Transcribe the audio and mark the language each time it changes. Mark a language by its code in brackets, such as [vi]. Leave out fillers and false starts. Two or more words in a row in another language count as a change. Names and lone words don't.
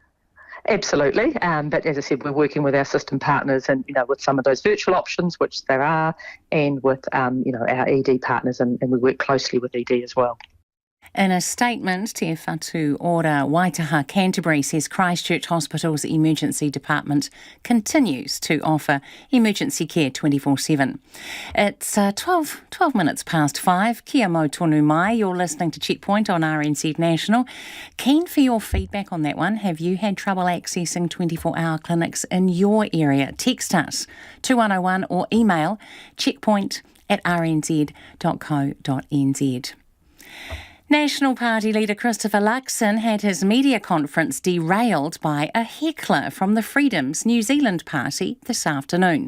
[en] Absolutely, but as I said, we're working with our system partners and, with some of those virtual options, which there are, and with, our ED partners, and we work closely with ED as well. In a statement, Te Whatu Ora Waitaha Canterbury says Christchurch Hospital's emergency department continues to offer emergency care 24/7. It's 12 minutes past 5. [mi] Kia mau tonu mai. [en] You're listening to Checkpoint on RNZ National. Keen for your feedback on that one. Have you had trouble accessing 24-hour clinics in your area? Text us 2101 or email checkpoint at rnz.co.nz. National Party leader Christopher Luxon had his media conference derailed by a heckler from the Freedom's New Zealand Party this afternoon.